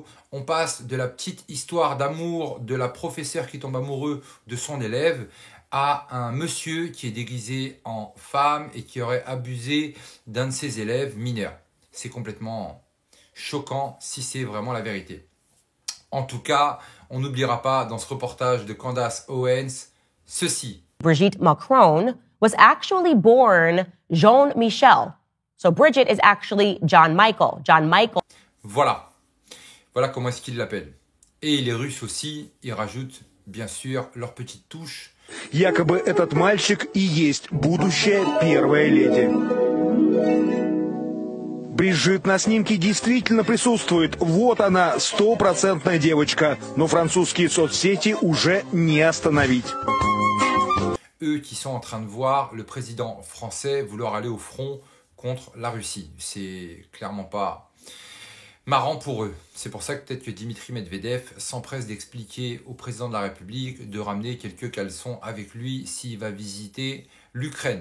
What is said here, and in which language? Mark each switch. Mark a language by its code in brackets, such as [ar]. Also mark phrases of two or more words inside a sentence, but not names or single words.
[fr] On passe de la petite histoire d'amour de la professeure qui tombe amoureux de son élève à un monsieur qui est déguisé en femme et qui aurait abusé d'un de ses élèves mineurs. C'est complètement choquant si c'est vraiment la vérité. En tout cas, on n'oubliera pas dans ce reportage de Candace Owens ceci. [en] Brigitte Macron was actually born Jean-Michel. So Bridget is actually John Michael. John Michael. [fr] Voilà. Voilà comment est-ce qu'ils l'appellent. Et les Russes aussi, ils rajoutent bien sûr leur petite touche. [ru] Якобы этот мальчик и есть будущая первая леди. Бриджит на снимке действительно присутствует. Вот она, 100% девочка. Но французские соцсети уже не остановить. [fr] Eux qui sont en train de voir le président français vouloir aller au front contre la Russie. C'est clairement pas marrant pour eux. C'est pour ça que peut-être que Dimitri Medvedev s'empresse d'expliquer au président de la République de ramener quelques caleçons avec lui s'il va visiter l'Ukraine.